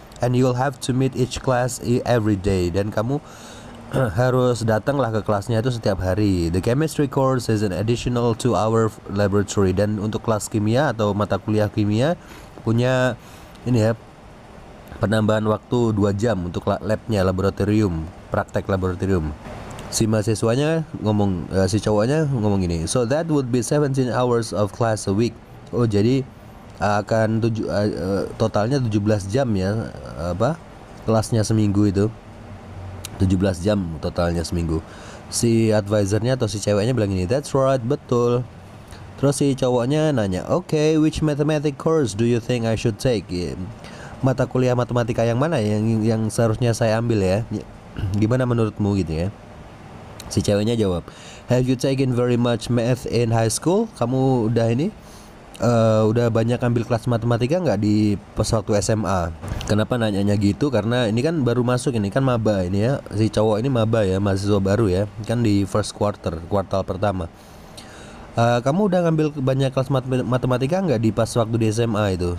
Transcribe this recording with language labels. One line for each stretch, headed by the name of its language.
English: And you'll have to meet each class every day.
Indonesian: Dan kamu harus datanglah ke kelasnya itu setiap hari.
English: The chemistry course is an additional 2-hour laboratory.
Indonesian: Dan untuk kelas kimia atau mata kuliah kimia punya ini ya, penambahan waktu 2 jam untuk labnya, laboratorium, praktek laboratorium. Si mahasiswanya ngomong, si cowoknya ngomong gini,
English: so that would be 17 hours of class a week.
Indonesian: Oh, jadi akan totalnya 17 jam ya, kelasnya seminggu itu 17 jam totalnya seminggu. Si advisornya atau si ceweknya bilang gini,
English: that's right,
Indonesian: betul. Terus si cowoknya nanya,
English: okay, which mathematics course do you think I should take?
Indonesian: Mata kuliah matematika yang mana yang seharusnya saya ambil ya? Gimana menurutmu gitu ya? Si ceweknya jawab,
English: have you taken very much math in high school?
Indonesian: Kamu udah ini udah banyak ambil kelas matematika nggak di pas waktu SMA? Kenapa nanyanya gitu? Karena ini kan baru masuk, ini kan maba ini ya. Si cowok ini maba ya, mahasiswa baru ya, kan di first kuartal pertama. Kamu udah ngambil banyak kelas matematika nggak di pas waktu di SMA itu?